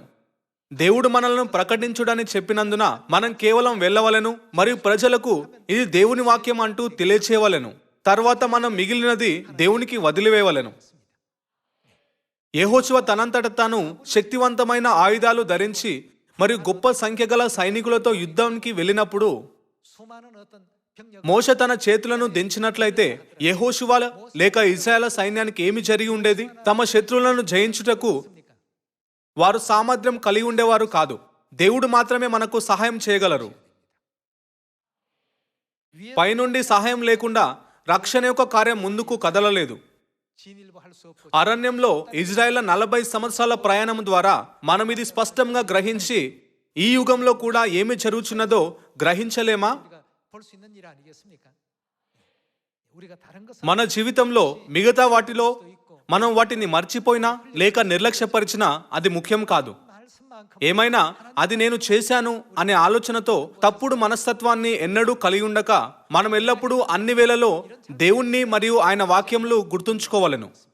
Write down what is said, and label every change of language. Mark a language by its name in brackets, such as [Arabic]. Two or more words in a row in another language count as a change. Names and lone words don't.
[Telugu] దేవుడు మనల్ని ప్రకటించుడని చెప్పినందున మనం కేవలం వెళ్ళవలెను మరియు ప్రజలకు ఇది దేవుని వాక్యం అంటూ తెలియచేయవలెను. తర్వాత మనం మిగిలినది దేవునికి వదిలివేయవలెను. యెహోషువ తనంతట తాను శక్తివంతమైన ఆయుధాలు ధరించి మరియు గొప్ప సంఖ్య గల సైనికులతో యుద్ధానికి వెళ్ళినప్పుడు [Korean] 수많은 어떤 병력 [Telugu] మోషే తన చేతులను దించినట్లయితే యెహోషువ లేక ఇశ్రాయేల్ సైన్యానికి ఏమి జరిగి ఉండేది? తమ శత్రువులను జయించుటకు వారు సామర్థ్యం కలిగి ఉండేవారు కాదు. దేవుడు మాత్రమే మనకు సహాయం చేయగలరు. పైనుండి సహాయం లేకుండా రక్షణ యొక్క కార్యం ముందుకు కదలలేదు. [Korean] 진일보할 수 없고 [Telugu] అరణ్యంలో ఇజ్రాయెల్ 40 సంవత్సరాల ప్రయాణం ద్వారా మనం ఇది స్పష్టంగా గ్రహించి ఈ యుగంలో కూడా ఏమి జరుగుతున్నదో గ్రహించలేమా? [Korean] 우리가 볼 수 있는 일 아니겠습니까? 우리가 다른 것을 [Telugu] మన జీవితంలో మిగతా వాటిలో మనం వాటిని మర్చిపోయినా లేక నిర్లక్ష్యపరిచినా అది ముఖ్యం కాదు. [Korean] 말씀만큼 [Telugu] ఏమైనా అది నేను చేశాను అనే ఆలోచనతో తప్పుడు మనస్తత్వాన్ని ఎన్నడూ కలిగి ఉండక మనం ఎల్లప్పుడూ అన్ని వేళలో దేవుణ్ణి మరియు ఆయన వాక్యములు గుర్తుంచుకోవలెను.